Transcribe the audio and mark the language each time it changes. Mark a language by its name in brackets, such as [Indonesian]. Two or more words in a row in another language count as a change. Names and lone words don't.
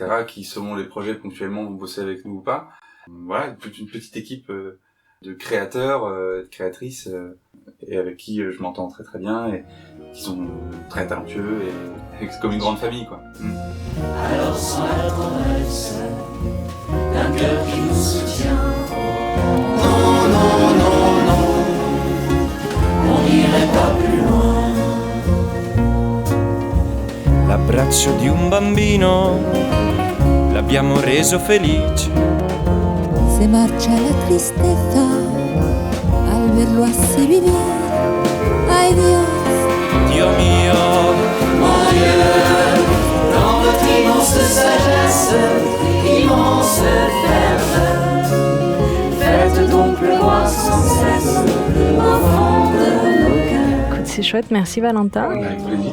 [French] qui selon les projets ponctuellement vont bosser avec nous ou pas. Voilà, une petite équipe de créateurs, de créatrices et avec qui je m'entends très très bien et qui sont très talentueux et c'est comme une grande famille quoi. Alors sans la promesse d'un cœur qui nous soutient, non, non, non, non, on n'irait pas plus loin. [Italian] L'abbraccio di un bambino l'abbiamo reso felice. [Spanish] Se marcha la tristeza al verlo así vivir. Ay Dios, [Italian] Dio mio, [French] Mon Dieu, dans votre immense sagesse, immense ferveur, faites donc pleuvoir sans cesse au fond de nos cœurs. Écoute, c'est chouette. Merci Valentin. Avec plaisir.